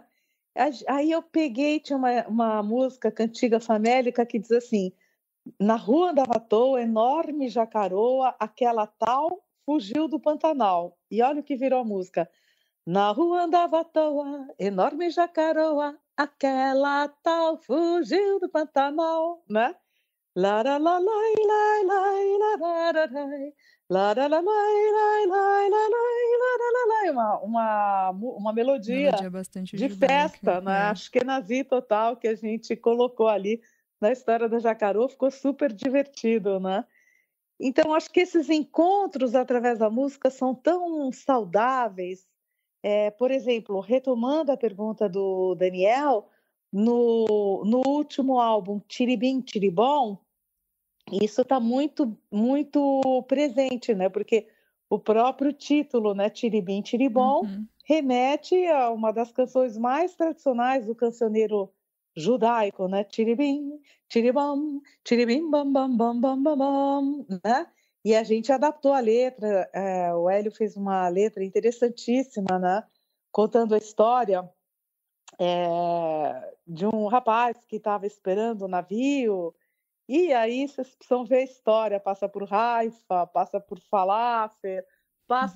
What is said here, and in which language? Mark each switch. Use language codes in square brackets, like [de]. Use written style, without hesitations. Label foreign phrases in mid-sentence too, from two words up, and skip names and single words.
[pt] Aí eu peguei, tinha uma música cantiga famélica que diz assim: na rua andava à toa, enorme jacaroa, aquela tal fugiu do Pantanal. E olha o que virou a música. Na rua andava à toa, enorme jacaroa, aquela tal fugiu do Pantanal, né? Laralai, lai, lai, larararai, laralai, lai, lai, lai, lai, laralai. Uma melodia Melodia bastante de judaica. festa, né? Ashkenazi total que a gente colocou ali na história da Jacarô, ficou super divertido, né? Então, acho que esses encontros através da música são tão saudáveis Por exemplo, retomando a pergunta do Daniel, no último álbum Tiribim Tiribom, isso está muito, muito presente, né? Porque o próprio título, né, Tiribim Tiribom, Uhum. remete a uma das canções mais tradicionais do cancioneiro judaico, né? Tiribim, tiribom, tiribim bam bam bam bam bam bam, né? E a gente adaptou a letra, o Hélio fez uma letra interessantíssima, né? Contando a história de um rapaz que estava esperando o navio, e aí vocês precisam ver a história, passa por Haifa, passa por falafel, passa